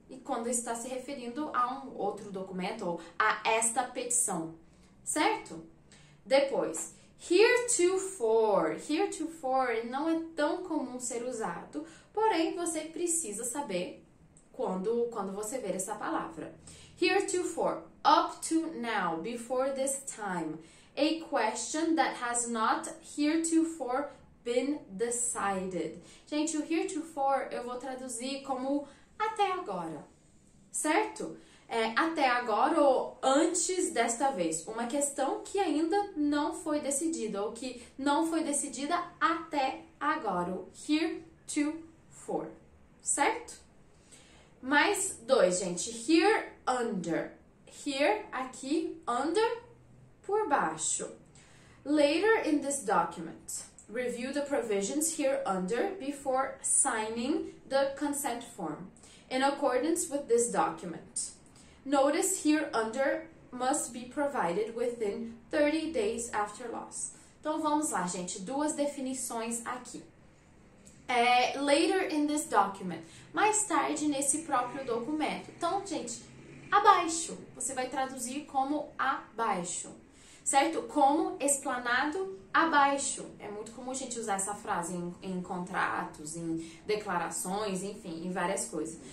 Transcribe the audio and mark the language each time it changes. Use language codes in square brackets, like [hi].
[pt] E quando está se referindo a um outro documento ou a esta petição, certo? Depois, heretofore. Heretofore não é tão comum ser usado, porém você precisa saber quando você ver essa palavra. [en] Heretofore, up to now, before this time. A question that has not heretofore been decided. [pt] Gente, o heretofore eu vou traduzir como até agora, certo? Até agora ou antes desta vez. Uma questão que ainda não foi decidida ou que não foi decidida até agora. O heretofore, certo? Mais dois, gente. Here under. Here, aqui, under, por baixo. [en] Later in this document, review the provisions here under before signing the consent form in accordance with this document. Notice here under must be provided within 30 days after loss. [pt] Então vamos lá, gente, duas definições aqui. [en] Later in this document, [pt] mais tarde nesse próprio documento. Então, gente, abaixo, você vai traduzir como abaixo, certo? Como explanado abaixo. É muito comum a gente usar essa frase em contratos, em declarações, enfim, em várias coisas.